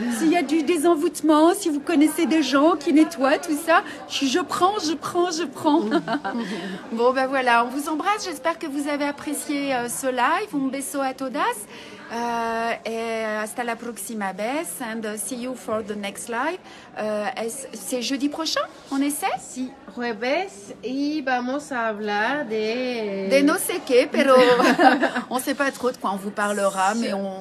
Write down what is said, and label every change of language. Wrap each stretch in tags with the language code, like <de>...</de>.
<fr>S'il y a du désenvoûtement, si vous connaissez des gens qui nettoient tout ça, je prends. Bon ben voilà, on vous embrasse. J'espère que vous avez apprécié ce live.</fr> <es>Un beso a todas. Hasta la próxima vez</es> <en>and see you for the next live.</en> <fr>C'est jeudi prochain, on essaie?</fr> <es>Si, jueves y vamos a hablar de no sé qué, pero</es> <fr>on sait pas trop de quoi on vous parlera, mais</fr>